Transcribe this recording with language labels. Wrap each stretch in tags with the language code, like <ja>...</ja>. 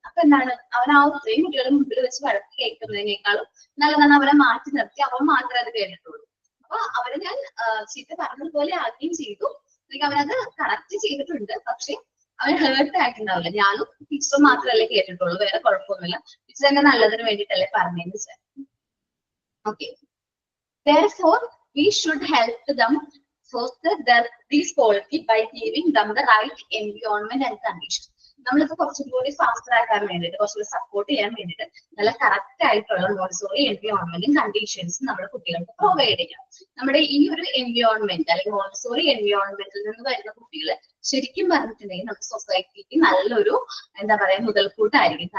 <ml>അപ്പൊ എന്താണ്, അവൻ ആ ഇത്രയും കുട്ടികളുടെ മുമ്പിൽ വെച്ച് വഴക്ക് കേൾക്കുന്നതിനേക്കാളും നല്ലതാണ് അവരെ മാറ്റി നിർത്തി അവൻ മാത്രമേ അത് കേട്ടിട്ടുള്ളൂ. അപ്പൊ അവരെ ഞാൻ ചീത്ത പറഞ്ഞതുപോലെ ആദ്യം ചെയ്തു, അല്ലെങ്കിൽ അവനത് കറക്റ്റ് ചെയ്തിട്ടുണ്ട്, പക്ഷെ അവന് ഹേർട്ട് ആയിട്ടുണ്ടാവില്ല. ഞാനും ടീച്ചർ മാത്രമല്ലേ കേട്ടിട്ടുള്ളൂ, വേറെ കുഴപ്പമൊന്നുമില്ല, ടീച്ചർ തന്നെ നല്ലതിന് വേണ്ടിയിട്ടല്ലേ പറഞ്ഞതെന്ന് വെച്ചാൽ.</ml> <en>Okay, therefore we should help them foster these quality by giving them the right environment and conditions.</en> <ml>നമ്മളിപ്പോ കുറച്ചും കൂടി ഫാസ്റ്റർ ആക്കാൻ വേണ്ടിയിട്ട്, കുറച്ചുകൂടി സപ്പോർട്ട് ചെയ്യാൻ വേണ്ടിയിട്ട് നല്ല കറക്റ്റ് ആയിട്ടുള്ള മോണ്ടിസോറി എൻവയോൺമെന്റും കണ്ടീഷൻസും നമ്മുടെ കുട്ടികൾക്ക് പ്രൊവൈഡ് ചെയ്യാം. നമ്മുടെ ഈ ഒരു എൻവയോൺമെന്റ് അല്ലെങ്കിൽ മോണ്ടിസോറി എൻവയോൺമെന്റിൽ നിന്ന് വരുന്ന കുട്ടികൾ ശരിക്കും പറഞ്ഞിട്ടുണ്ടെങ്കിൽ നമുക്ക് സൊസൈറ്റിക്ക് നല്ലൊരു എന്താ പറയാ മുതൽക്കൂട്ടായിരിക്കും.</ml>